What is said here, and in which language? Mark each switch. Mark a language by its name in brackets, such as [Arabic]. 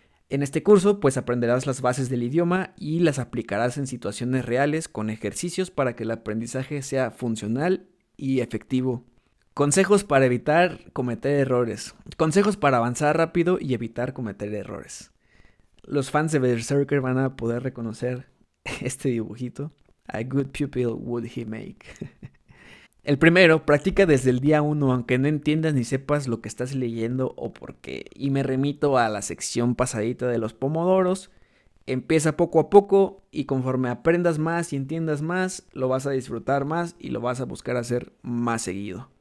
[Spanish] En este curso, pues aprenderás las bases del idioma y las aplicarás en situaciones reales con ejercicios para que el aprendizaje sea funcional y efectivo. Consejos para evitar cometer errores. Consejos para avanzar rápido y evitar cometer errores. Los fans de Berserker van a poder reconocer este dibujito. [English] A good pupil would he make. [Spanish] El primero, practica desde el día 1, aunque no entiendas ni sepas lo que estás leyendo o por qué. Y me remito a la sección pasadita de los pomodoros. Empieza poco a poco y conforme aprendas más y entiendas más, lo vas a disfrutar más y lo vas a buscar hacer más seguido.